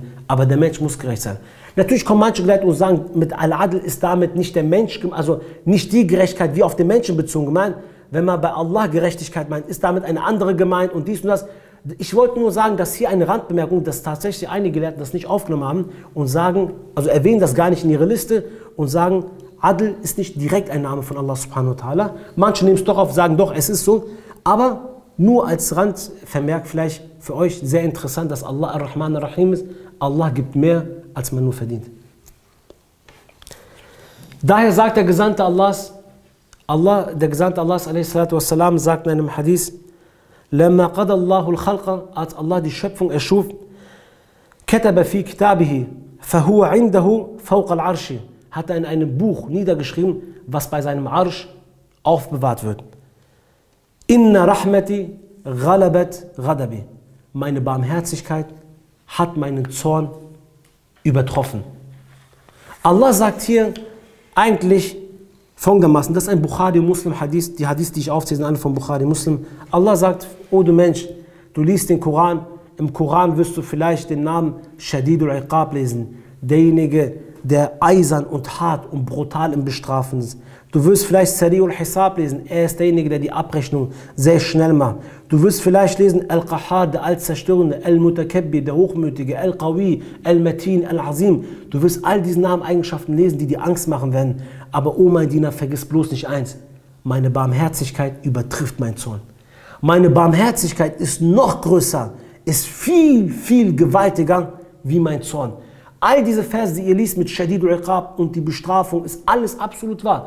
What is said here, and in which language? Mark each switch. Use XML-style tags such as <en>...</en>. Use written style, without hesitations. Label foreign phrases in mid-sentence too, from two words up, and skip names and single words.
<de>Aber der Mensch muss gerecht sein. Natürlich kommen manche Leute und sagen, mit Al-Adl ist damit nicht der Mensch, also nicht die Gerechtigkeit wie auf den Menschen bezogen gemeint. Wenn man bei Allah Gerechtigkeit meint, ist damit eine andere gemeint und dies und das. Ich wollte nur sagen, dass hier eine Randbemerkung, dass tatsächlich einige Gelehrten das nicht aufgenommen haben und sagen, also erwähnen das gar nicht in ihre Liste und sagen, Adl ist nicht direkt ein Name von Allah</de> <ar>سبحانه وتعالى.</ar> <de>Manche nehmen es doch auf, sagen doch, es ist so. Aber nur als Randvermerk vielleicht für euch sehr interessant, dass Allah Ar-Rahman Ar-Rahim ist. Allah gibt mehr, als man nur verdient. Daher sagt der Gesandte Allahs, a.s. sagt in einem Hadith,</de> <ar>لما قضى الله الخلق,</ar> <de>als Allah die Schöpfung erschuf,</de> <ar>كتب في كتابه فهو عنده فوق العرش,</ar> <de>hat er in einem Buch niedergeschrieben, was bei seinem Arsch aufbewahrt wird.</de> <ar>إن رحمتي غلبت غضبي.</ar> <de>Meine Barmherzigkeit hat meinen Zorn übertroffen. Allah sagt hier eigentlich folgendermaßen, das ist ein Bukhari Muslim Hadith, die Hadith, die ich aufzähle, sind alle von Bukhari Muslim. Allah sagt, oh du Mensch, du liest den Koran, im Koran wirst du vielleicht den Namen Shadidul Iqab lesen, derjenige, der eisern und hart und brutal im Bestrafen ist. Du wirst vielleicht Sari'ul Hisab lesen, er ist derjenige, der die Abrechnung sehr schnell macht. Du wirst vielleicht lesen Al-Qahhar, der Allzerstörende, Al-Mutakabbir, der Hochmütige, Al-Qawi, Al-Matin, Al-Azim. Du wirst all diese Nameneigenschaften lesen, die dir Angst machen werden. Aber oh mein Diener, vergiss bloß nicht eins, meine Barmherzigkeit übertrifft meinen Zorn. Meine Barmherzigkeit ist noch größer, ist viel, viel gewaltiger wie mein Zorn. All diese Verse, die ihr liest mit Shadidul Iqab und die Bestrafung, ist alles absolut wahr.</de>